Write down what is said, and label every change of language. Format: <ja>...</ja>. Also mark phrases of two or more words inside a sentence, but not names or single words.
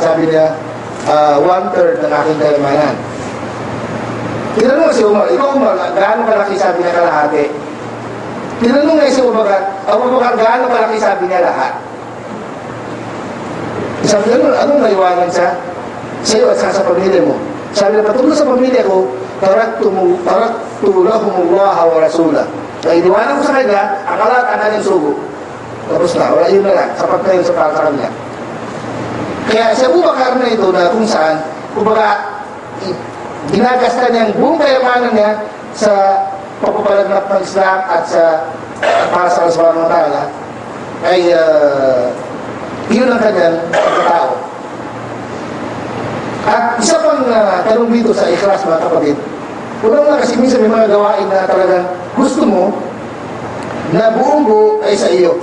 <tl>Sabi niya, 1/3 ng aking kayamanan. Tinanong nga si Umar, ikaw Umar, gaano kalaki sabi niya kalahati? Tinanong nga si Umar, gaano kalaki sabi niya lahat? Sabi niya, anong naiwanan sa iyo at sa pamilya mo? Sabi niya, patungkol sa pamilya ko,</tl> <ar>تركت لهم الله ورسوله.</ar> <tl>Kaya iniwanan ko sa kanya, ang lahat ang kanyang sugo. Tapos na, wala yun na lang, sapat na yun sa kanya. Kaya si Abu Bakar na ito na kung saan, kumbaga, ginagasta niya ang buong kayamanan niya sa pagpapalagnat ng Islam at sa para sa Allah</tl> <ar>سبحانه وتعالى</ar> <tl>ay yun ang kanyang pagkatao. At isa pang tanong dito sa ikhlas, mga kapatid, unang kasi minsan may mga gawain na talagang gusto mo na buong buo ay sa iyo.</tl>